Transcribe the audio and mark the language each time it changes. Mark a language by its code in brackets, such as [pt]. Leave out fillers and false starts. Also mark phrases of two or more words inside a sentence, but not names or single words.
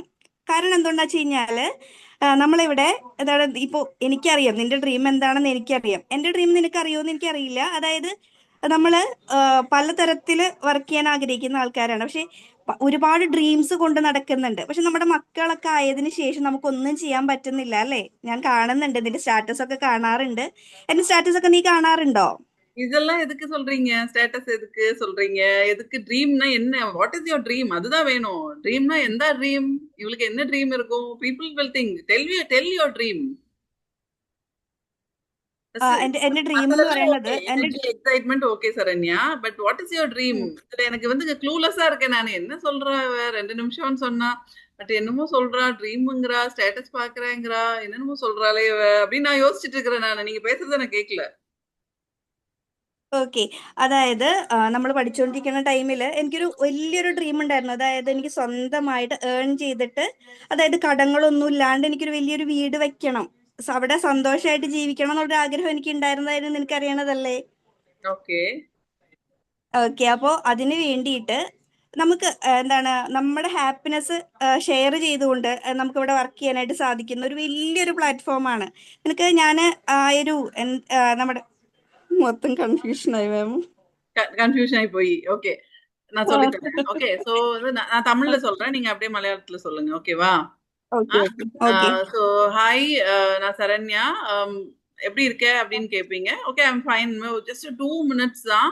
[ml] കാരണം എന്തുകൊണ്ടാ വെച്ച് കഴിഞ്ഞാല് നമ്മളിവിടെ എന്താണ് ഇപ്പൊ എനിക്കറിയാം നിന്റെ ഡ്രീം എന്താണെന്ന് എനിക്കറിയാം, എന്റെ ഡ്രീം നിനക്ക് അറിയുമെന്ന് എനിക്കറിയില്ല. അതായത് നമ്മള് പലതരത്തില് വർക്ക് ചെയ്യാൻ ആഗ്രഹിക്കുന്ന ആൾക്കാരാണ്. പക്ഷെ ഒരുപാട് ഡ്രീംസ് കൊണ്ട് നടക്കുന്നുണ്ട്. പക്ഷെ നമ്മുടെ മക്കളൊക്കെ ആയതിനു ശേഷം നമുക്കൊന്നും ചെയ്യാൻ പറ്റുന്നില്ല അല്ലേ? ഞാൻ കാണുന്നുണ്ട്, നിന്റെ സ്റ്റാറ്റസ് ഒക്കെ കാണാറുണ്ട്. എന്റെ സ്റ്റാറ്റസ് ഒക്കെ നീ കാണാറുണ്ടോ? [ta] இதெல்லாம் எதுக்கு சொல்றீங்க? ஸ்டேட்டஸ் எதுக்கு சொல்றீங்க? எதுக்கு ட்ரீம்னா என்ன? [en] What is your dream? [ta] அதுதான் வேணும். ட்ரீம்னா எந்த ட்ரீம்? இவளுக்கு என்ன ட்ரீம் இருக்கும்? [en] People will think. Tell your dream. [ml] എന്റെ ഡ്രീം എന്ന് [ta] அதெல்லாம் [ml] പറയുന്നത് [ta] ஓகே. எனர்ஜி, எக்ஸைட்மெண்ட் ஓகே சரண்யா. [en] But what is your dream? [ta] இதுல எனக்கு வந்து க்ளூலெஸ்ஸா இருக்கேன் நான். என்ன சொல்றா இவ? 2 நிமிஷம்னு சொன்னா. பட் என்னமோ சொல்றா, ட்ரீம்ங்கறா, ஸ்டேட்டஸ் பாக்குறேங்கறா, என்னென்னமோ சொல்றாளே இவ அப்படின்னு நான் யோசிச்சுட்டு இருக்கிறேன் நான். நீங்க பேசுறத நான் கேட்கல. [ml] ഓക്കെ. അതായത് നമ്മൾ പഠിച്ചുകൊണ്ടിരിക്കുന്ന ടൈമിൽ എനിക്കൊരു വലിയൊരു ഡ്രീം ഉണ്ടായിരുന്നു. അതായത് എനിക്ക് സ്വന്തമായിട്ട് ഏൺ ചെയ്തിട്ട്, അതായത് കടങ്ങളൊന്നും ഇല്ലാണ്ട് എനിക്കൊരു വലിയൊരു വീട് വെക്കണം, അവിടെ സന്തോഷമായിട്ട് ജീവിക്കണം എന്നുള്ള ആഗ്രഹം എനിക്ക് ഉണ്ടായിരുന്നതായിരുന്നു. നിനക്കറിയണതല്ലേ? [ta] ஓகே. [ml] ഓക്കെ. അപ്പോൾ അതിന് വേണ്ടിയിട്ട് നമുക്ക് എന്താണ് നമ്മുടെ ഹാപ്പിനെസ് ഷെയർ ചെയ്തുകൊണ്ട് നമുക്ക് ഇവിടെ വർക്ക് ചെയ്യാനായിട്ട് സാധിക്കുന്ന ഒരു വലിയൊരു പ്ലാറ്റ്ഫോമാണ്. നിനക്ക് ഞാൻ ഒരു നമ്മുടെ മൊത്തം കൺഫ്യൂഷനായി മാം. [ta] கன்ஃபியூஷன் ஆகி போய். ஓகே. நான் சொல்லி தரேன். ஓகே. சோ வந்து நான் தமிழ்ல சொல்றேன். நீங்க அப்படியே மலையாளத்துல சொல்லுங்க. ஓகேவா? ஓகே ஓகே ஓகே. ஸோ ஹாய், நான் சரண்யா. எப்படி இருக்க அப்படின்னு கேட்பீங்க. ஓகே, [en] I'm fine. just 2 minutes [ta] தான்.